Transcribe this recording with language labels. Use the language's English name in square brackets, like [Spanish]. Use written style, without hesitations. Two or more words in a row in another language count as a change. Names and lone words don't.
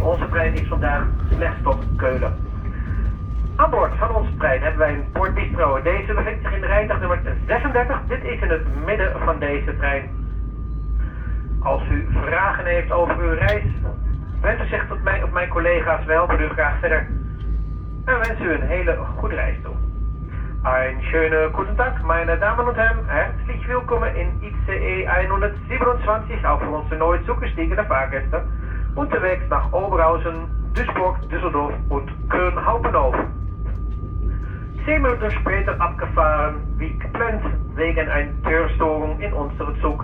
[Dutch] Onze trein is vandaag slechts tot Keulen. Aan boord van onze trein hebben wij een bordbistro. Deze bevindt zich in de rijdag nummer 36. Dit is in het midden van deze trein. Als u vragen heeft over uw reis, wendt u zich tot mij of mijn collega's. We helpen u graag verder. En wens u een hele goede reis toe. [German] Einen schönen guten Tag, meine Damen und Herren. Herzlich willkommen in ICE 127, auch für unsere neu zugestiegene Fahrgäste, unterwegs nach Oberhausen, Duisburg, Düsseldorf und Köln Hauptbahnhof. 10 Minuten später abgefahren, wie geplant, wegen einer Türstörung in unserem Zug.